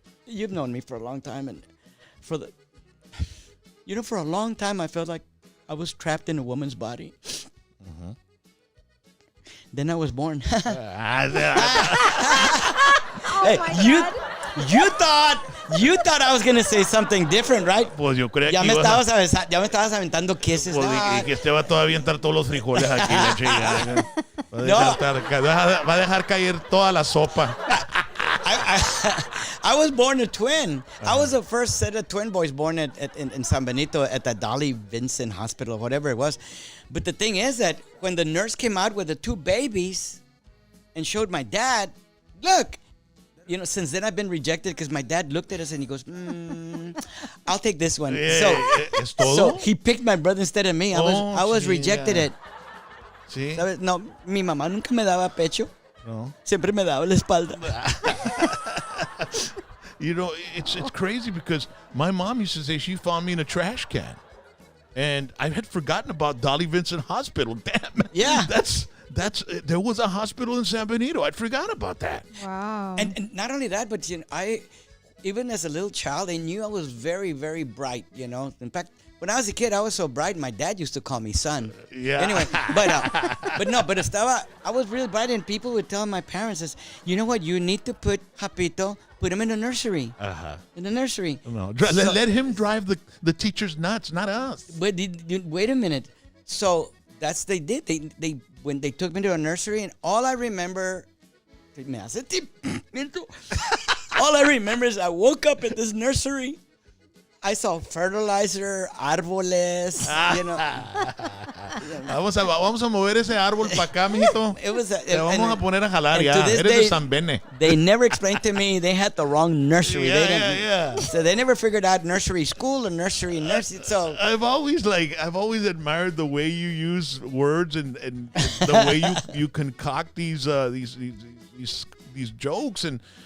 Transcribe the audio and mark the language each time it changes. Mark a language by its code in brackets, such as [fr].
[en] You've known me for a long time, and for a long time, I felt like I was trapped in a woman's body. Then I was born. Oh Hey, my you, God. you thought I was gonna say something different, right? [es] Pues yo creía Ya que ibas a... estabas aventando kisses. Pues, No, y que este va todavía a entrar todos los frijoles aquí, la chingada. Va a dejar caer toda la sopa. [en] I was born a twin. I was the first set of twin boys born in San Benito at the Dolly Vincent Hospital, whatever it was. But the thing is that when the nurse came out with the 2 babies and showed my dad, look, since then I've been rejected because my dad looked at us and he goes, I'll take this one. [es] ¿Es todo? [en] So he picked my brother instead of me. I was rejected it. [es] Sí. ¿Sabes? No, mi mamá nunca me daba pecho. No. Siempre me daba la espalda. [en] It's crazy because my mom used to say she found me in a trash can. And I had forgotten about Dolly Vincent Hospital. Damn. Yeah. There was a hospital in San Benito. I'd forgot about that. Wow. And not only that, but even as a little child, I knew I was very, very bright. In fact, when I was a kid, I was so bright. My dad used to call me son. Yeah. Anyway, I was really bright, and people would tell my parents, "You know what? You need to put Japito, put him in the nursery. In the nursery." No, let him drive the teachers nuts, not us. But wait a minute. So they did. They when they took me to a nursery, and all I remember, all I remember is I woke up at this nursery. I saw fertilizer, árboles, [es] Vamos a mover ese árbol para acá, mijito. Te vamos a poner a jalar ya. Eres de San Bene. [en] They never explained to me they had the wrong nursery. Yeah. So they never figured out nursery school or nursery. So I've always admired the way you use words and the way you concoct these jokes and.